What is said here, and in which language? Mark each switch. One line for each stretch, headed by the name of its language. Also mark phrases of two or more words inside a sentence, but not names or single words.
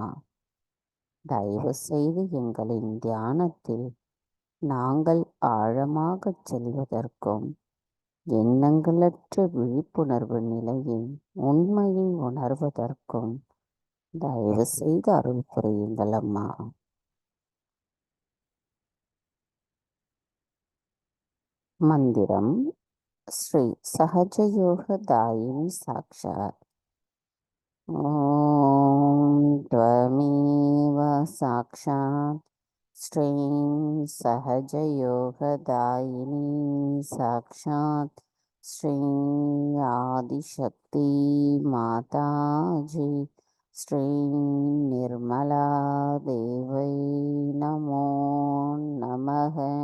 Tamil: தயவு செய்து எங்களின் தியானத்தில் நாங்கள் ஆழமாகச் செல்வதற்கும் எண்ணங்களற்ற விழிப்புணர்வு நிலையின் உண்மையை உணர்வதற்கும் தயவு செய்து அருள் புரியுங்கள் அம்மா. மந்திரம்
Sanskrit: श्री सहजयोग दायिनी साक्षात्. ॐ त्वमेव साक्षात् श्रीं सहजयोगदायिनी साक्षात् श्री आदिशक्ति माताजी श्री निर्मला देवै नमो नमः.